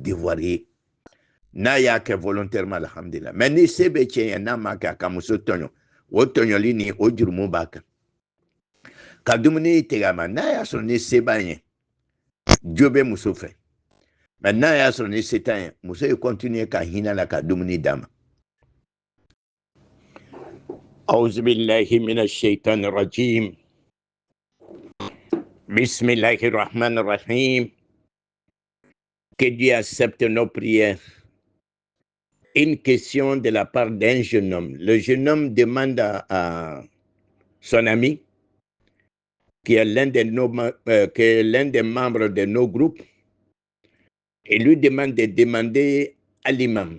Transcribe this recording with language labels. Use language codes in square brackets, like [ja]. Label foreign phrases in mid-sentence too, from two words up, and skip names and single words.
[bm] devoir ye n'a y'a kɛ volontairement alhamdulillah mais ni se bɛ cɛ ye n'a ma kɛ a ka muso tɔɲɔ o tɔɲɔli ni o jurumu b'a kan ka dumuni tigɛ a ma n'a y'a sɔrɔ ni se b'a ye jo bɛ muso fɛ mais n'a y'a sɔrɔ ni se t'a ye muso ye continuer ka hinɛ la ka dumuni d'a ma [ar] أعوذ بالله من الشيطان الرجيم بسم الله الرحمن الرحيم. [fr] Que Dieu accepte nos prières. Une question de la part d'un jeune homme. Le jeune homme demande à son ami, qui est l'un des membres de nos groupes, et lui demande de demander à l'imam.